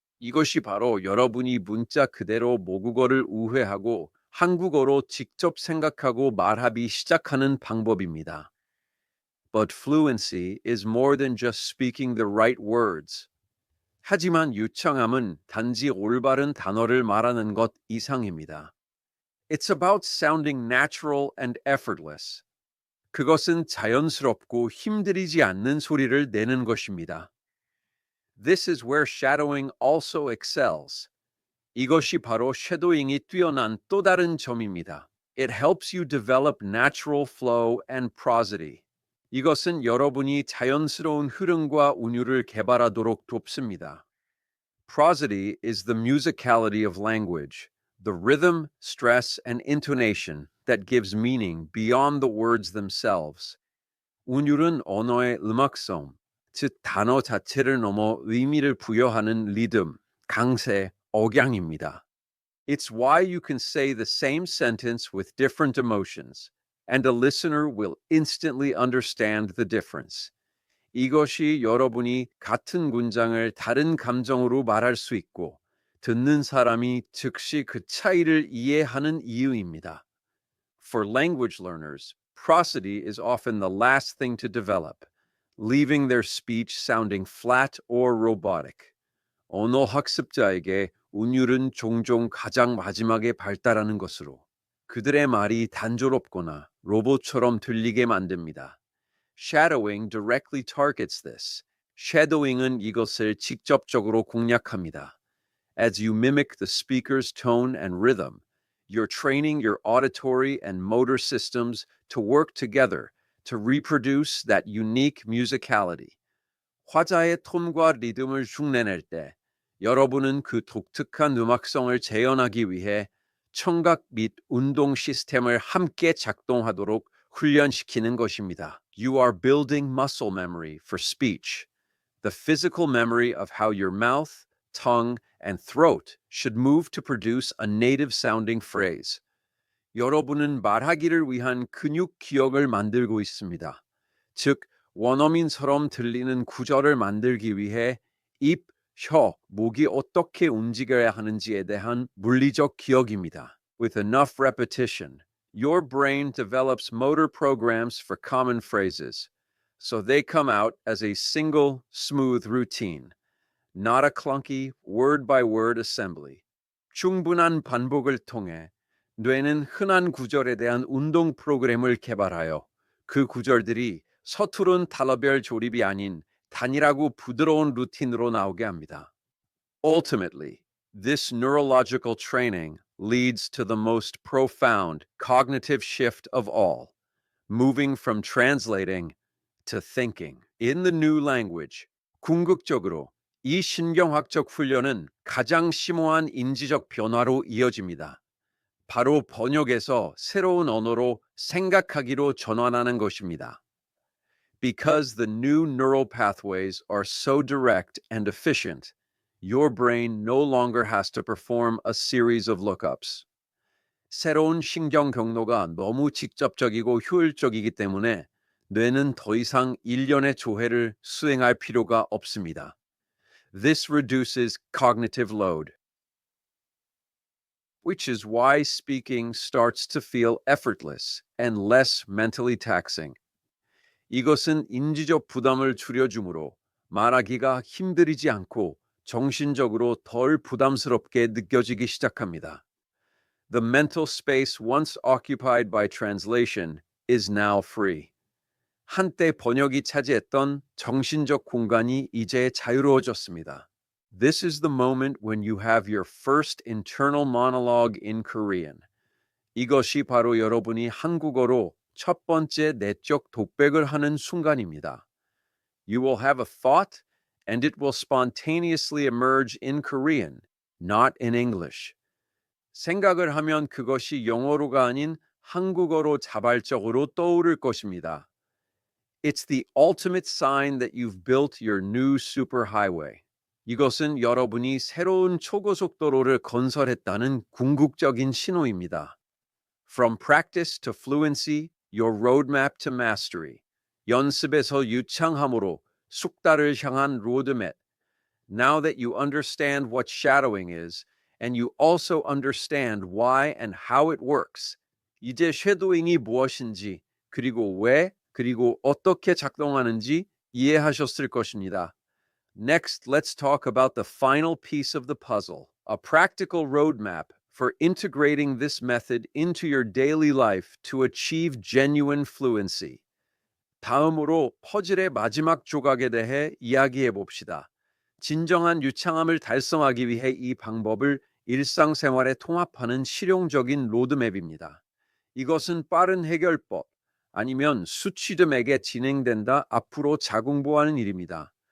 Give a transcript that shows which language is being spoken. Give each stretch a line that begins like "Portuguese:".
Korean: 이것이 바로 여러분이 문자 그대로 모국어를 우회하고 한국어로 직접 생각하고 말하기 시작하는 방법입니다.
English: But fluency is more than just speaking the right words.
Korean: 하지만 유창함은 단지 올바른 단어를 말하는 것 이상입니다.
English: It's about sounding natural and effortless.
Korean: 그것은 자연스럽고 힘들이지 않는 소리를 내는 것입니다.
English: This is where shadowing also excels.
Korean: 이것이 바로 쉐도잉이 뛰어난 또 다른 점입니다.
English: It helps you develop natural flow and prosody.
Korean: 이것은 여러분이 자연스러운 흐름과 운율을 개발하도록 돕습니다.
English: Prosody is the musicality of language, the rhythm, stress, and intonation that gives meaning beyond the words themselves.
Korean: 운율은 언어의 음악성, 즉 단어 자체를 넘어 의미를 부여하는 리듬, 강세, 억양입니다.
English: It's why you can say the same sentence with different emotions, and a listener will instantly understand the difference.
Korean: 이것이 여러분이 같은 문장을 다른 감정으로 말할 수 있고, 듣는 사람이 즉시 그 차이를 이해하는 이유입니다.
English: For language learners, prosody is often the last thing to develop, leaving their speech sounding flat or robotic.
Korean: 언어 학습자에게 운율은 종종 가장 마지막에 발달하는 것으로 그들의 말이 단조롭거나 로봇처럼 들리게 만듭니다.
English: Shadowing directly targets this.
Korean: Shadowing은 이것을 직접적으로 공략합니다.
English: As you mimic the speaker's tone and rhythm, you're training your auditory and motor systems to work together to reproduce that unique musicality.
Korean: 화자의 톤과 리듬을 흉내낼 때 여러분은 그 독특한 음악성을 재현하기 위해 청각 및 운동 시스템을 함께 작동하도록 훈련시키는 것입니다.
English: You are building muscle memory for speech, the physical memory of how your mouth, tongue, and throat should move to produce a native sounding phrase.
Korean: 여러분은 말하기를 위한 근육 기억을 만들고 있습니다. 즉, 원어민처럼 들리는 구절을 만들기 위해 입, 혀, 목이 어떻게 움직여야 하는지에 대한 물리적 기억입니다.
English: With enough repetition, your brain develops motor programs for common phrases, so they come out as a single, smooth routine, not a clunky, word-by-word assembly.
Korean: 충분한 반복을 통해 뇌는 흔한 구절에 대한 운동 프로그램을 개발하여 그 구절들이 서투른 단어별 조립이 아닌 단일하고 부드러운 루틴으로 나오게 합니다.
English: Ultimately, this neurological training leads to the most profound cognitive shift of all, moving from translating to thinking. In the new language,
Korean: 궁극적으로 이 신경학적 훈련은 가장 심오한 인지적 변화로 이어집니다. 바로 번역에서 새로운 언어로 생각하기로 전환하는 것입니다.
English: Because the new neural pathways are so direct and efficient, your brain no longer has to perform a series of lookups.
Korean: 새로운 신경 경로가 너무 직접적이고 효율적이기 때문에 뇌는 더 이상 일련의 조회를 수행할 필요가 없습니다.
English: This reduces cognitive load, which is why speaking starts to feel effortless and less mentally taxing.
Korean: 이것은 인지적 부담을 줄여주므로 말하기가 힘들이지 않고 정신적으로 덜 부담스럽게 느껴지기 시작합니다.
English: The mental space once occupied by translation is now free.
Korean: 한때 번역이 차지했던 정신적 공간이 이제 자유로워졌습니다.
English: This is the moment when you have your first internal monologue in Korean.
Korean: 이것이 바로 여러분이 한국어로 첫 번째 내적 독백을 하는 순간입니다.
English: You will have a thought and it will spontaneously emerge in Korean, not in English.
Korean: 생각을 하면 그것이 영어로가 아닌 한국어로 자발적으로 떠오를 것입니다.
English: It's the ultimate sign that you've built your new superhighway.
Korean: 이것은 여러분이 새로운 초고속도로를 건설했다는 궁극적인 신호입니다.
English: From practice to fluency, your roadmap to mastery.
Korean: 연습에서 유창함으로 숙달을 향한 로드맵.
English: Now that you understand what shadowing is, and you also understand why and how it works,
Korean: 이제 쉐도잉이 무엇인지, 그리고 왜, 그리고 어떻게 작동하는지 이해하셨을 것입니다.
English: Next, let's talk about the final piece of the puzzle, a practical roadmap for integrating this method into your daily life to achieve genuine fluency.
Korean: 다음으로 퍼즐의 마지막 조각에 대해 이야기해 봅시다. 진정한 유창함을 달성하기 위해 이 방법을 일상생활에 통합하는 실용적인 로드맵입니다. 이것은 빠른 해결법 아니면 수치듬에게 진행된다 앞으로 자공부하는 일입니다.